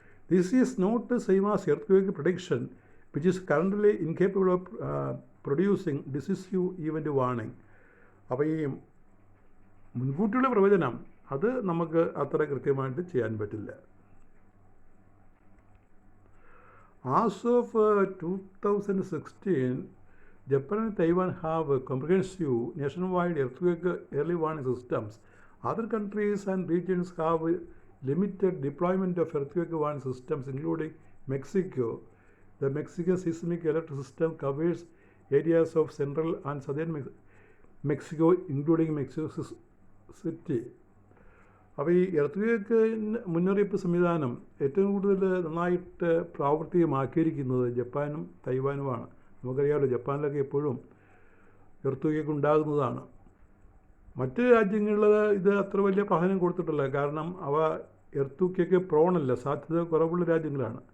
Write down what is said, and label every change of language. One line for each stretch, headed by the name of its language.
English: This is not the same as earth prediction which is currently incapable of producing decisive event warning.
Malayalam: അപ്പോൾ ഈ മുൻകൂട്ടിയുള്ള പ്രവചനം അത് നമുക്ക് അത്ര കൃത്യമായിട്ട് ചെയ്യാൻ പറ്റില്ല.
English: As of 2016, Japan and Taiwan have comprehensive nationwide earthquake early warning systems. Other countries and regions have limited deployment of earthquake warning systems, including Mexico. The Mexican seismic alert system covers areas of central and southern Mexico, including Mexico City.
Malayalam: അപ്പോൾ ഈ earth മുന്നറിയിപ്പ് സംവിധാനം ഏറ്റവും കൂടുതൽ നന്നായിട്ട് പ്രാവർത്തികമാക്കിയിരിക്കുന്നത് ജപ്പാനും തൈവാനുമാണ്. നമുക്കറിയാമല്ലോ, ജപ്പാനിലൊക്കെ എപ്പോഴും എർത്ത് കേക്ക് ഉണ്ടാകുന്നതാണ്. മറ്റ് രാജ്യങ്ങളിൽ ഇത് അത്ര വലിയ പ്രാധാന്യം കൊടുത്തിട്ടില്ല, കാരണം അവ എർത്ത് കേക്ക് പ്രോണല്ല, സാധ്യത കുറവുള്ള രാജ്യങ്ങളാണ്.